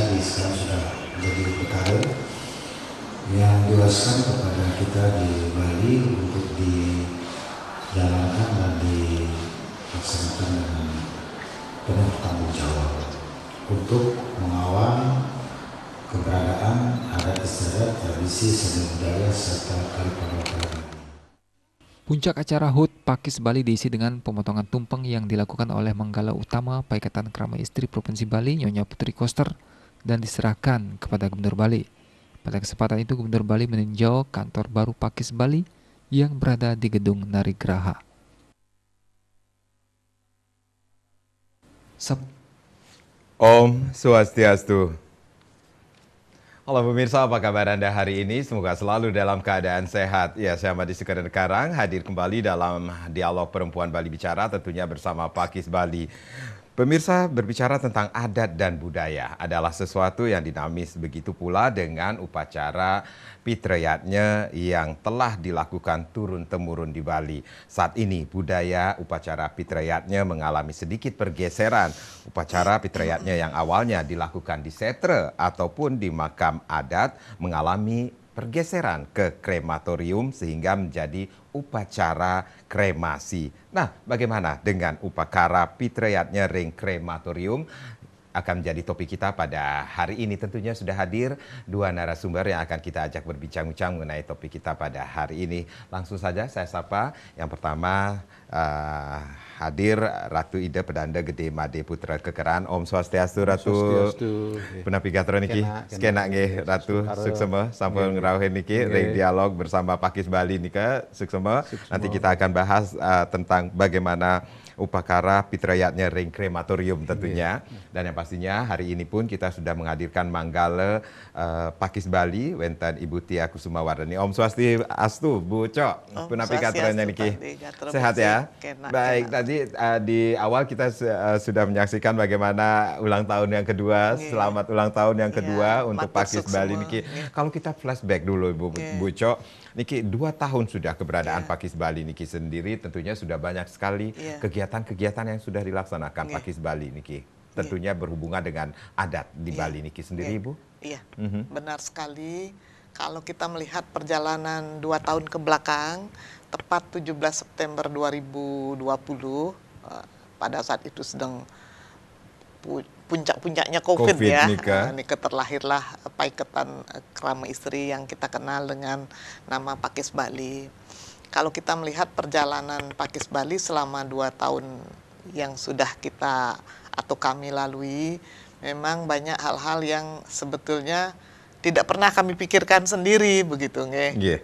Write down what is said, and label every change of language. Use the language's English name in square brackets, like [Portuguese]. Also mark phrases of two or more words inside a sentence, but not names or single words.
[Indonesian] lagi, sekarang sudah menjadi utara yang diwariskan kepada kita di Bali untuk dijalankan dan dilaksanakan dengan penuh tanggung jawab untuk mengawal keberadaan adat istiadat, tradisi, seni budaya serta kearifan lokal. Puncak acara HUT Pakis Bali diisi dengan pemotongan tumpeng yang dilakukan oleh Manggala Utama Paikatan Krama Istri Provinsi Bali Nyonya Putri Koster dan diserahkan kepada Gubernur Bali. Pada kesempatan itu Gubernur Bali meninjau kantor baru Pakis Bali yang berada di Gedung Narigraha. Om Swastiastu. Halo pemirsa, apa kabar Anda hari ini? Semoga selalu dalam keadaan sehat. Ya, saya Madi Sekadar Karang hadir kembali dalam Dialog Perempuan Bali Bicara, tentunya bersama Pakis Bali. Pemirsa, berbicara tentang adat dan budaya adalah sesuatu yang dinamis, begitu pula dengan upacara Pitrayatnya yang telah dilakukan turun-temurun di Bali. Saat ini budaya upacara Pitrayatnya mengalami sedikit pergeseran. Upacara Pitrayatnya yang awalnya dilakukan di setre ataupun di makam adat mengalami pergeseran ke krematorium sehingga menjadi upacara kremasi. Nah, bagaimana dengan upacara Pitrayatnya ring krematorium? Akan menjadi topik kita pada hari ini. Tentunya sudah hadir 2 narasumber yang akan kita ajak berbincang-bincang mengenai topik kita pada hari ini. Langsung saja saya sapa. Yang pertama hadir Ratu Ida Pedanda Gede Made Putra Kekeran. Om Swastiastu Ratu. [Balinese] Penapigatron niki skenak nggih Ratu suksema sampun ngrauhin niki ring [Indonesian] dialog bersama Pakis Bali [Balinese] nika suksema. [Indonesian] Nanti kita akan bahas tentang bagaimana upacara Pitrayatnya Ring Krematorium tentunya. Dan yang pastinya hari ini pun kita sudah menghadirkan Manggala Pakis Bali, Wenten Ibu Tia Kusumawardhani. Om Swastiastu, Bu Cok. [Balinese] Punapi katurnya niki. [Indonesian] Sehat ya? Baik, tadi di awal kita sudah menyaksikan bagaimana ulang tahun yang kedua. Selamat ulang tahun yang kedua untuk Pakis Bali niki. Kalau kita flashback dulu Bu Cok. Niki 2 tahun sudah keberadaan Pakis Bali niki sendiri, tentunya sudah banyak sekali kegiatan-kegiatan yang sudah dilaksanakan Pakis Bali niki. Tentunya berhubungan dengan adat di Bali niki sendiri, Ibu. Iya, benar sekali. Kalau kita melihat perjalanan 2 tahun ke belakang, tepat 17 September 2020, pada saat itu sedang puncak-puncaknya COVID ya. Nika terlahirlah paiketan krama istri yang kita kenal dengan nama Pakis Bali. Kalau kita melihat perjalanan Pakis Bali selama 2 tahun yang sudah kita atau kami lalui, memang banyak hal-hal yang sebetulnya tidak pernah kami pikirkan sendiri begitu nggih.